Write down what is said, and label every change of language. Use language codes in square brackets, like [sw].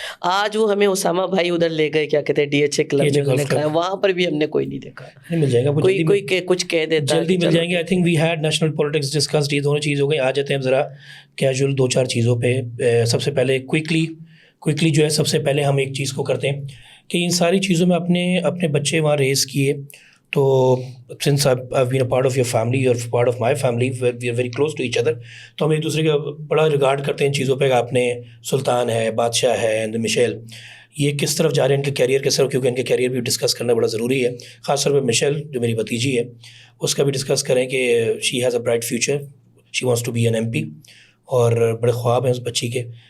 [ur] آج وہ ہمیں اسامہ بھائی ادھر لے گئے, کیا کہتے ہیں ڈی ایچ اے کلب میں, وہاں پر بھی ہم نے کوئی نہیں دیکھا. مل جائے گا کوئی کچھ کہہ دیتا, جلدی مل جائیں گے. [en] I think we had national politics discussed, [ur] یہ دونوں چیز ہو گئی. آ جاتے ہیں ذرا کیجول 2-4 چیزوں پہ. سب سے پہلے کوئکلی جو ہے سب سے پہلے ہم ایک چیز کو کرتے ہیں کہ ان ساری چیزوں میں اپنے بچے وہاں ریز کیے. [en] تو since I've been a part of your family, you're part of my family, we are very close to each other. [ur] تو ہم ایک دوسرے کا بڑا ریگارڈ کرتے ہیں ان چیزوں پہ کہ آپ نے سلطان ہے, بادشاہ ہے, اینڈ مشیل, یہ کس طرف جا رہے ہیں ان کے کیریئر کے سر, کیونکہ ان کے کیریئر بھی ڈسکس کرنا بڑا ضروری ہے. خاص طور پہ مشیل جو میری بھتیجی ہے اس کا بھی ڈسکس کریں کہ [en] she has a bright future, she wants to be an MP, [ur] اور بڑے خواب ہیں اس بچی کے.